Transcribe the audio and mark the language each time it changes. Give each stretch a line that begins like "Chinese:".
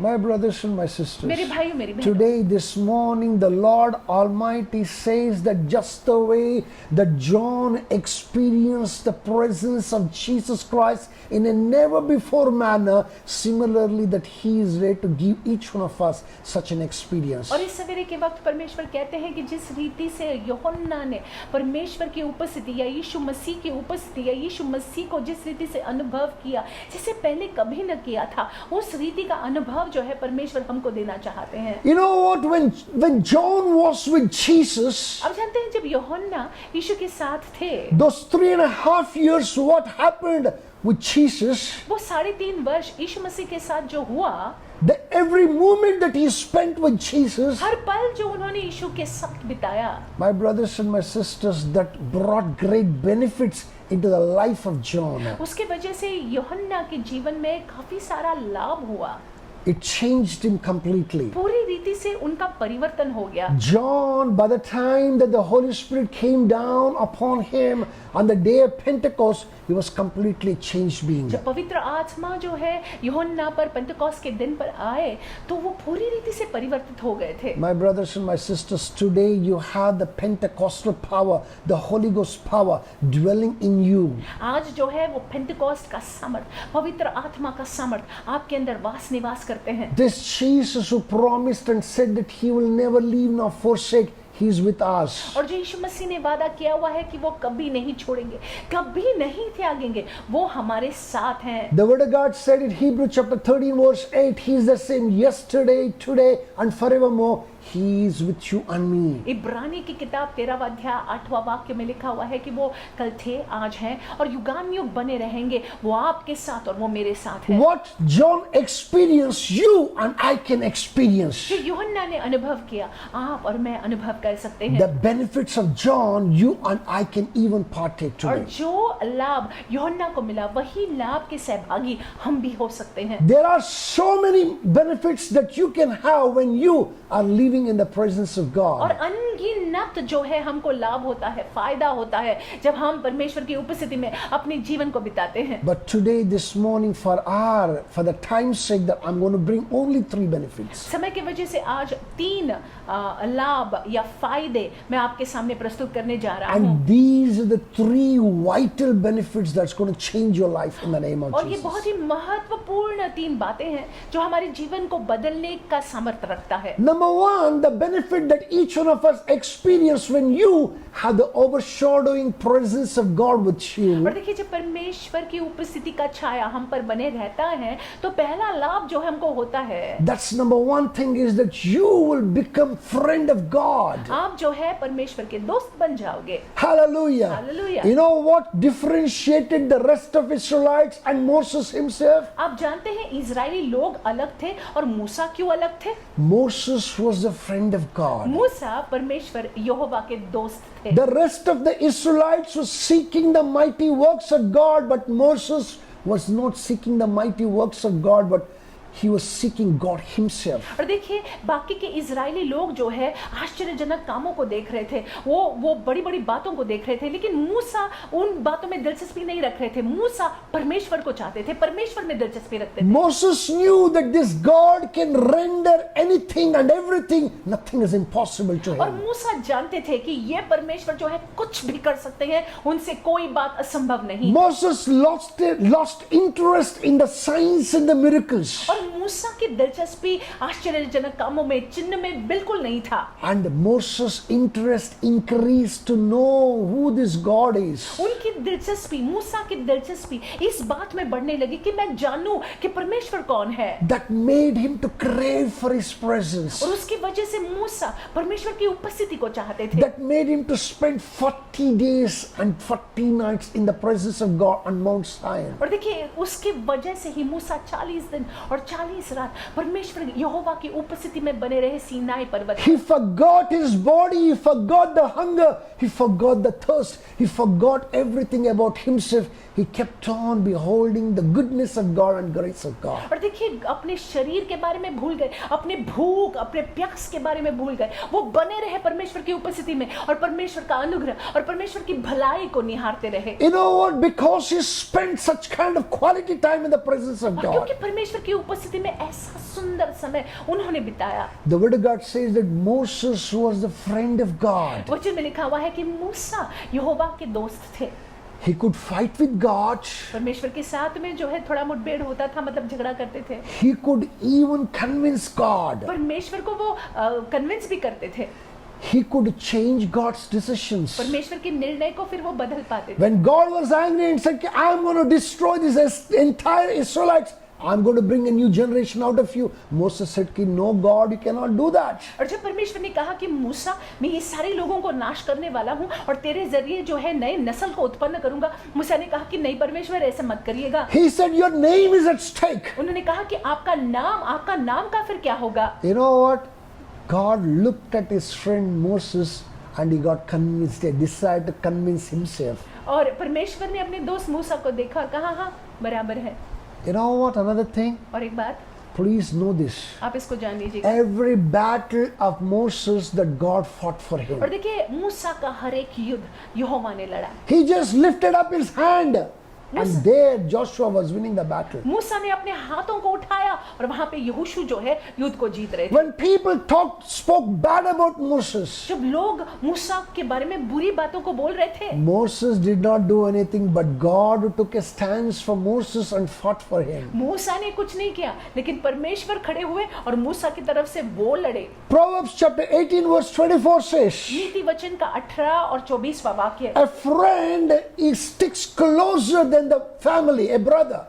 English: My brothers and my sisters,
Hindi: मेरे भाइयों, मेरी बहनों,
English: today, this morning, the Lord Almighty says that just the way that John experienced the presence of Jesus Christ in a never before manner, similarly that He is ready to give each one of us such an experience.
Hindi: और इस सवेरे के वक्त परमेश्वर कहते हैं कि जिस रीति से यूहन्ना ने परमेश्वर की उपस्थिति या यीशु मसीह की उपस्थिति या यीशु मसीह को जिस रीति से अनुभव किया, जिसे पहले कभी न किया था, उस रीति का अनुभव जो है परमेश्वर हमको देना चाहते हैं।
English: You know what? When John was with Jesus,
Hindi: अब जानते हैं जब यूहन्ना यीशु के साथ थे,
English: those 3.5 years, what happened with Jesus?
Hindi: वो 3.5 वर्ष यीशु मसीह के साथ जो हुआ,
English: Every moment that he spent with Jesus,
Hindi: हर पल जो उन्होंने यीशु के साथ बिताया,
English: my brothers and my sisters, that brought great benefits into the life of John.
Hindi: उसके वजह से यूहन्ना के जीवन में काफी सारा लाभ हुआ।
English: It changed him completely.
Hindi: पूरी रीति से उनका परिवर्तन हो गया।
English: John, by the time that the Holy Spirit came down upon him on the day of Pentecost, he was completely changed being.
Hindi: जब पवित्र आत्मा जो है यूहन्ना पर पेंटेकोस्ट के दिन पर आए, तो वो पूरी रीति से परिवर्तित हो गए थे।
English: My brothers and my sisters, today you have the Pentecostal power, the Holy Ghost power dwelling in you.
Hindi: आज जो है वो पेंटेकोस्ट का सामर्थ, पवित्र आत्मा का सामर्थ आपके अंदर निवास करते हैं।
English: This Jesus who promised and said that he will never leave nor forsake, he is with us.
Hindi: और जो यीशु मसीह ने वादा किया हुआ है कि वो कभी नहीं छोड़ेंगे, कभी नहीं त्यागेंगे, वो हमारे साथ हैं।
English: The word of God said in Hebrews chapter 13 verse 8, he is the same yesterday, today and forevermore. He is with you and me.
Hindi: इब्रानी की किताब 13वां अध्याय 8वां वाक्य में लिखा हुआ है कि वो कल थे, आज हैं और युगानुयुग बने रहेंगे। वो आपके साथ और वो मेरे साथ है।
English: What John experienced, you and I can experience.
Hindi: जो यूहन्ना ने अनुभव किया, आप और मैं अनुभव कर सकते हैं।
English: The benefits of John, you and I can even partake
Hindi: और
English: today.
Hindi: जो लाभ यूहन्ना को मिला, वही लाभ के सहभागी हम भी हो सकते हैं।
English: There are so many benefits that you can have when you are living in the presence of
Hindi: और
English: God.
Hindi: अनगिनत जो है हमको लाभ होता है, फायदा होता है जब हम परमेश्वर की उपस्थिति में अपने जीवन को बिताते हैं।
English: But today, this morning, for the time's sake, that I'm going to bring only 3 benefits.
Hindi: समय की वजह से आज 3 लाभ या फायदे मैं आपके सामने प्रस्तुत करने जा रहा हूँ।
English: And these are the 3 vital benefits that's going to change your life in the name of
Hindi: और ये
English: Jesus.
Hindi: बहुत ही महत्वपूर्ण 3 बातें हैं जो हमारे जीवन को बदलने का सामर्थ्य रखता है।
English: Number 1, the benefit that each one of us experience when you have the overshadowing presence of God with you.
Hindi: और देखिए, जब परमेश्वर की उपस्थिति का छाया हम पर बने रहता है तो पहला लाभ जो हमको होता है,
English: That's number 1 thing, is that you will become friend of God.
Hindi: आप जो है परमेश्वर के दोस्त बन जाओगे।
English: Hallelujah. Hallelujah. You know what differentiated the rest of Israelites and Moses himself?
Hindi: आप जानते हैं इजरायली लोग अलग थे और मूसा क्यों अलग थे?
English: Moses was a friend of God.
Hindi: मूसा परमेश्वर यहोवा के दोस्त थे।
English: The rest of the Israelites was seeking the mighty works of God, but Moses was not seeking the mighty works of God, but he was seeking God himself.
Hindi: और देखिए, बाकी के Israeli लोग जो है आश्चर्यजनक कामों को देख रहे थे, वो बड़ी बड़ी बातों को देख रहे थे, लेकिन मूसा उन बातों में दिलचस्पी नहीं रख रहे थे। मूसा परमेश्वर को चाहते थे, परमेश्वर में दिलचस्पी रखते थे।
English: Moses knew that this God can render anything and everything. Nothing is impossible to
Hindi: और
English: him.
Hindi: मूसा जानते थे कि ये परमेश्वर जो है कुछ भी कर सकते हैं, उनसे कोई बात असंभव नहीं।
English: Moses lost interest in the signs and the miracles.
Hindi: और मूसा की दिलचस्पी आश्चर्यजनक कामों में, चिन्ह में बिल्कुल नहीं था।
English: And Moses' interest increased to know who this God is.
Hindi: उनकी दिलचस्पी, मूसा की दिलचस्पी इस बात में बढ़ने लगी कि मैं जानूं कि परमेश्वर कौन है।
English: That made him to crave for his presence.
Hindi: और उसकी वजह से मूसा परमेश्वर की उपस्थिति को चाहते थे।
English: That made him to spend 40 days and 40 nights in the presence of God on Mount Sinai.
Hindi: और देखिए, उसकी वजह से ही मूसा 40 दिन और 40 रात परमेश्वर यहोवा की उपस्थिति में बने रहे सीनाई पर्वत।
English: He forgot his body, he forgot the hunger, he forgot the thirst, he forgot everything about himself. He kept on beholding the goodness of God and grace of God.
Hindi: और देखिए, अपने शरीर के बारे में भूल गए, अपने भूख, अपने प्यास के बारे में भूल गए। वो बने रहे परमेश्वर की उपस्थिति में और परमेश्वर का अनुग्रह और परमेश्वर की भलाई को निहारते रहे।
English: You know what? Because he spent such kind of quality time in the presence of
Hindi: और क्योंकि
English: God.
Hindi: परमेश्वर की उपस्थिति में ऐसा सुंदर समय उन्होंने बिताया।
English: The word of God says that Moses was the friend of God.
Hindi: वचन में लिखा हुआ है कि मूसा यहोवा के दोस्त थे।
English: He could fight with God.
Hindi: परमेश्वर के साथ में जो है थोड़ा मुठभेड़ होता था, मतलब झगड़ा करते थे।
English: He could even convince God.
Hindi: परमेश्वर को वो कन्विंस भी करते थे।
English: He could change God's decisions.
Hindi: परमेश्वर के निर्णय को फिर वो बदल पाते थे।
English: When God was angry and said, I'm going to destroy this entire Israelites, I'm going to bring a new generation out of you. Moses said, no God, you cannot do that.
Hindi: और जब परमेश्वर ने कहा कि मूसा, मैं ये सारे लोगों को नाश करने वाला हूँ और तेरे जरिए जो है नए नस्ल को उत्पन्न करूंगा, मूसा ने कहा कि नहीं परमेश्वर, ऐसा मत करिएगा।
English: He said, your name is at stake.
Hindi: उन्होंने कहा कि आपका नाम का फिर क्या होगा?
English: You know what? God looked at his friend Moses and he got convinced. He decided to convince himself.
Hindi: और परमेश्वर ने अपने दोस्त मूसा को देखा और कहा, हाँ बराबर है।
English: You know what? Another thing?
Hindi: और एक बात,
English: Please know this.
Hindi: आप इसको जान लीजिएगा।
English: Every battle of Moses that God fought for him.
Hindi: और देखिए, मूसा का हर एक युद्ध यहोवा ने लड़ा।
English: He just lifted up his hand. And there Joshua was winning the battle.
Hindi: मूसा ने अपने हाथों को उठाया और वहां पे यहोशू जो है युद्ध को जीत रहे थे।
English: When people spoke bad about Moses,
Hindi: जब लोग मूसा के बारे में बुरी बातों को बोल रहे थे,
English: Moses did not do anything, but God took a stance for Moses and fought for him.
Hindi: मूसा ने कुछ नहीं किया, लेकिन परमेश्वर खड़े हुए और मूसा की तरफ से वो लड़े।
English: Proverbs chapter 18 verse 24 says,
Hindi: नीति वचन का 18 और 24वां वाक्य,
English: a friend sticks closer than than the family, a brother.